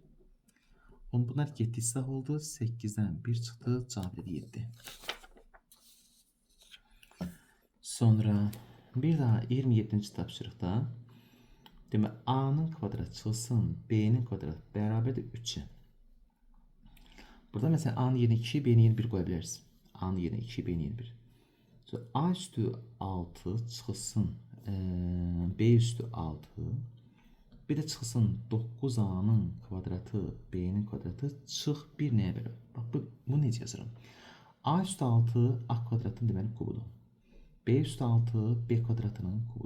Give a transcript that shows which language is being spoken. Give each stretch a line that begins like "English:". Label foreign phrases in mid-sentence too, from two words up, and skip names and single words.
Azerbaijani: Bunlar getdi islah oldu. 8'den 1 çıxdı. Cavab 7. Sonra bir daha 27. tapşırıqda demək A'nın kvadratı çıxılsın B'nin kvadratı bərabərdir 3'e.
Turkish: Burada mesela A'nın yerine 2, B'nin yerine 1 koyabiliriz.
Azerbaijani: A'nın yerine 2, B'nin yerine 1. Sonra A üstü 6 çıxılsın B üstü 6. Bir de çıxılsın 9A'nın kvadratı B'nin kvadratı çıx 1 nəyə bölür? Bax bunu necə yazıram? A üstü 6 A kvadratının deməli kubudur. B üstü 6 B kvadratının kubudur.